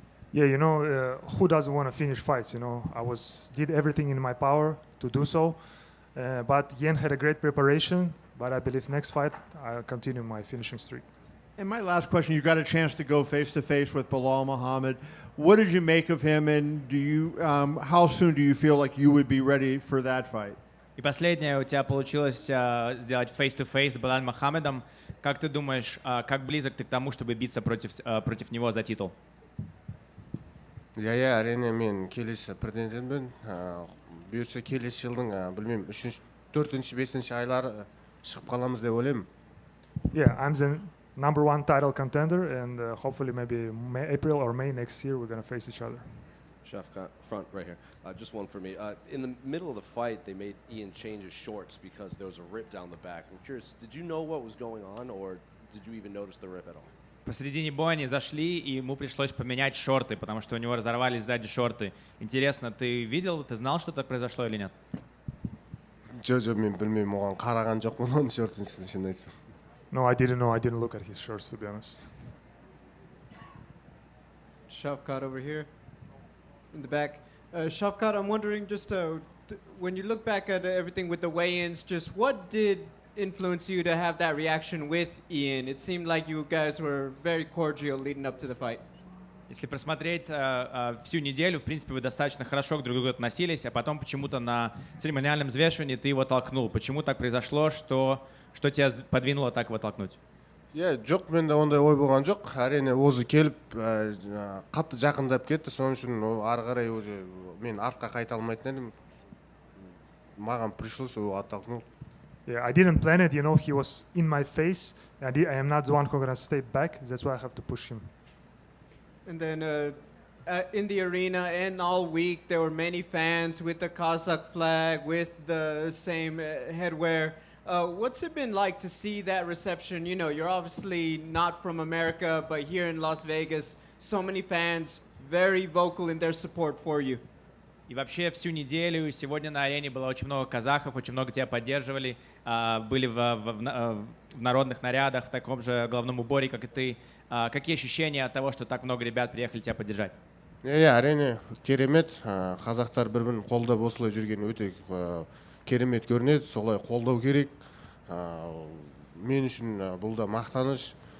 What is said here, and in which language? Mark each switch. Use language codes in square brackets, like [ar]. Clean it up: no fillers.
[en] Yeah, who doesn't want to finish fights? I did everything in my power to do so, but Yen had a great preparation. But I believe next fight I'll continue my finishing streak. And my last question: you got a chance to go face to face with Belal Muhammad. What did you make of him, and how soon do you feel like you would be ready for that fight? [ru] И последнее, у тебя получилось сделать face-to-face с Белаль Мухаммедом. Как ты думаешь, как близок ты к тому, чтобы биться против него за титул? [kk] иә әрине мен келесі претендентпін. Бұйырса келесі жылдың білмеймін 3-4, 5 айлары шығып қаламыз деп ойлаймын. [en] Yeah, I'm the number 1 title contender, and hopefully maybe April or May next year we're going to face each other. Shavkat, front right here. Just one for me. In the middle of the fight, they made Ian change his shorts because there was a rip down the back. I'm curious, did you know what was going on, or did you even notice the rip at all? [ru] Посредине боя они зашли, и ему пришлось поменять шорты, потому что у него разорвались сзади шорты. Интересно, ты видел, ты знал, что так произошло или нет? [kk] мен білмеймін, оған қараған жоқпын оның шортын, шын айтсам. [en] No, I didn't know. I didn't look at his shorts, to be honest. Shavkat over here in the back. Shavkat, I'm wondering just when you look back at everything with the weigh-ins, just what did influence you to have that reaction with Ian? It seemed like you guys were very cordial leading up to the fight. [ru] Если просмотреть всю неделю, в принципе, вы достаточно хорошо друг к другу относились, а потом почему-то на церемониальном взвешивании ты его толкнул. Почему так произошло, что тебя подвинуло так его толкнуть? [kk] иә жоқ, менде ондай ой болған жоқ. Әрине өзі келіп қатты жақындап кетті, соның үшін ары қарай уже мен артқа қайта алмайтын едім. Маған [ru] пришлось его оттолкнуть. [en] Yeah, I didn't plan it. He was in my face. I am not the one who gonna stay back. That's why I have to push him. And then in the arena and all week, there were many fans with the Kazakh flag, with the same headwear. What's it been like to see that reception? You know, you're obviously not from America, but here in Las Vegas, so many fans very vocal in their support for you. [ru] И вообще всю неделю сегодня на арене было очень много казахов, очень много тебя поддерживали, были в народных нарядах, в таком же головном уборе, как и ты. Какие ощущения от того, что так много ребят приехали тебя поддержать? [kk] әрине керемет. Қазақтар бір бірін қолдап осылай жүрген өте керемет көрінеді. Солай қолдау керек. Мен үшін бұл да мақтаныш.